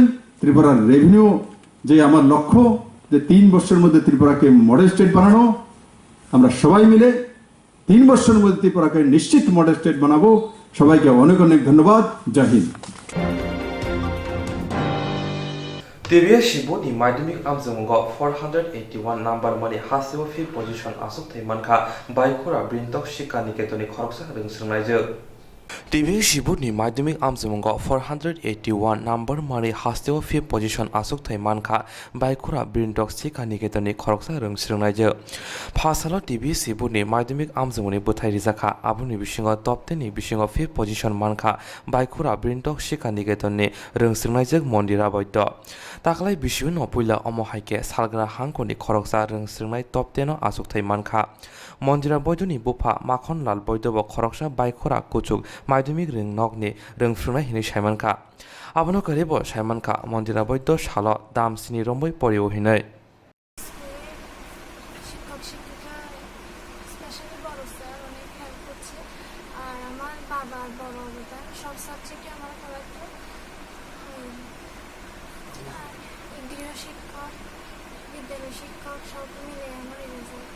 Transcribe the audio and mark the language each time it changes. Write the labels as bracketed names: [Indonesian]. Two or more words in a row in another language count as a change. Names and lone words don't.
[Bangla] ত্রিপুরার রেভিনিউ যে আমার লক্ষ্য, যে 3 বছরের মধ্যে ত্রিপুরাকে [English] model state [Bangla] বানানো, আমরা সবাই মিলে 3 বছরের মধ্যে ত্রিপুরাকে নিশ্চিত [English] model state [Bangla] বানাবো। সবাইকে অনেক অনেক ধন্যবাদ। জয় হিন্দ। [Kok Borok] TBS Shibuni Madhyamik Amjungo 481 number mani hasibo [English] 5th position [Kok Borok] asuk thaimanka Baikura Brintok Shikha Niketoni Khoroksa Rungsrungnaijo. TBS Shibuni Madhyamik Amjungo 481 number mani hasibo [English] 5th position [Kok Borok] asuk thaimanka Baikura Brintok Shikha Niketoni Khoroksa Rungsrungnaijo. Phasalo TBS Shibuni Madhyamik Amjungoni Buthai Rijaka abuni bisingo top 10 ni bisingo [English] 5th position [Kok Borok] manka Baikura Brintok Shikha Niketoni Rungsrungnaijo Mondira Boito. Taklai bisiun opuila omohaike salgra hangkoni khoroksa rungsrungnai top 10 asuk thaimanka Mondira Boidoni Bupa Makhon Lal Boidobo khoroksa Baikura Kuchuk Madhyamik ring nokni rungsrungnai hini saimanka abono karebo saimanka Mondira Boido salo dam sini romboi poriu hinai [Bangla] শিক্ষক শিক্ষিকা স্পেশালি বড় স্যার অনেক হেল্প করছে, আর আমার বাবার বড় অবদান। সব সাবজেক্টে আমার ভালো লাগতো। আর গৃহ শিক্ষক, বিদ্যালয় শিক্ষক সব মিলে আমার এই রেজাল্ট।